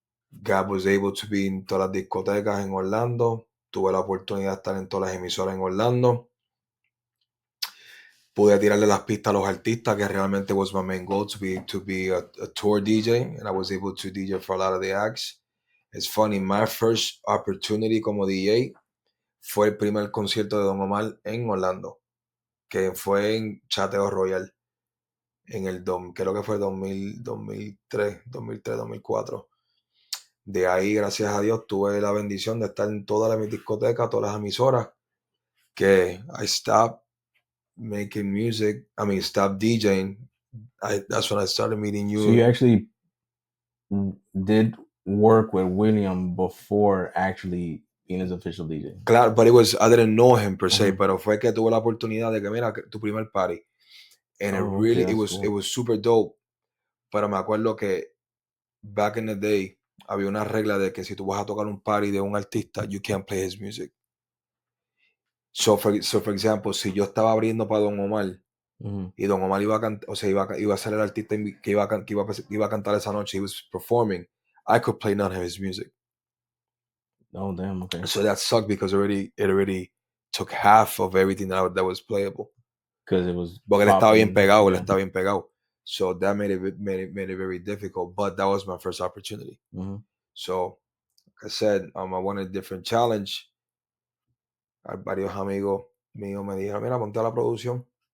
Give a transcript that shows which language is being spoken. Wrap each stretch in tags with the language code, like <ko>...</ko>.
<en>God was able to be</en> <es>en todas las discotecas en Orlando. Tuve la oportunidad de estar en todas las emisoras en Orlando. Pude tirarle las pistas a los artistas, que realmente</es> <en>was my main goal, to be a tour DJ, and I was able to DJ for a lot of the acts. It's funny, my first opportunity</en> <es>como DJ fue el primer concierto de Don Omar en Orlando, que fue en Chateo Royal, en el creo que fue 2003, 2004. De ahí, gracias a Dios, tuve la bendición de estar en todas las discotecas, todas las emisoras, que</es> <en>I stopped making music. I mean, stopped DJing. That's when I started meeting you. So you actually did work with William before actually being his official DJ.</en> <es>Claro,</es> <en>but I didn't know him per se,</en> <es>pero fue que tuve la oportunidad de que, mira, tu primer party.</es> <en>And it was super dope.</en> <es>Pero me acuerdo que</es> <en>back in the day</en> <es>había una regla de que si tú vas a tocar un party de un artista,</es> <en>you can't play his music. So for example,</en> <es>si yo estaba abriendo para Don Omar, Y Don Omar iba a cantar, o sea, iba a ser el artista que iba a cantar esa noche.</es> <en>He was performing. I could play none of his music. Oh, damn. Okay. So that sucked because it already took half of everything that was playable. Because it was</en> <es>Porque</es> <en>popping.</en> <es>él</es> <en>Yeah.</en> <es>estaba bien pegado.</es> <en>So that made it very difficult. But that was my first opportunity. So, like I said, I wanted a different challenge.</en> <es>Varios amigos míos me dijeron, mira, ponte a la producción.</es>